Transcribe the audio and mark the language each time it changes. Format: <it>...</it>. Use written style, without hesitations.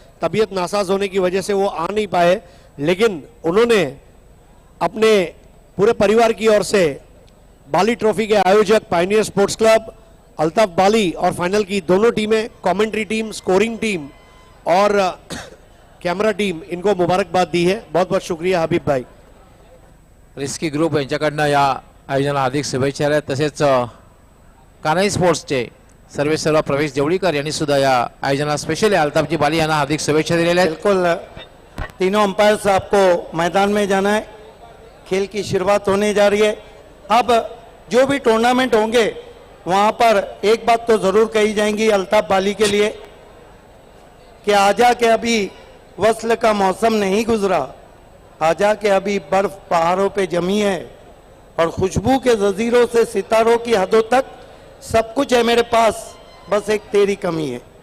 <hi>तबीयत नासाज होने की वजह से वो आ नहीं पाए, लेकिन उन्होंने अपने पूरे परिवार की ओर से बाली ट्रॉफी के आयोजक पायनियर स्पोर्ट्स क्लब, अल्ताफ बाली और फाइनल की दोनों टीमें, कमेंट्री टीम, स्कोरिंग टीम और कैमरा टीम, इनको मुबारकबाद दी है। बहुत बहुत शुक्रिया हबीब भाई।</hi> <mr>रिस्की ग्रुप यांच्याकडनं या आयोजनाला हार्दिक शुभेच्छा आहेत। तसेच कानाई स्पोर्ट्सचे सर्व प्रवेश देवळीकर यांनी सुद्धा या आयोजनाला स्पेशली अल्ताफजी बाली यांना हार्दिक शुभेच्छा दिलेल्या आहेत।</mr> <hi>बिल्कुल तीनों अंपायर्स आपको मैदान में जाना है, खेल की शुरुआत होने जा रही है। अब जो भी टूर्नामेंट होंगे वहां पर एक बात तो जरूर कही जाएंगी अल्ताफ बाली के लिए कि आजा के अभी वस्ल का मौसम नहीं गुजरा, आजा के अभी बर्फ पहाड़ों पे जमी है और खुशबू के जजीरों से सितारों की हदों तक सब कुछ है मेरे पास, बस एक तेरी कमी है।</hi>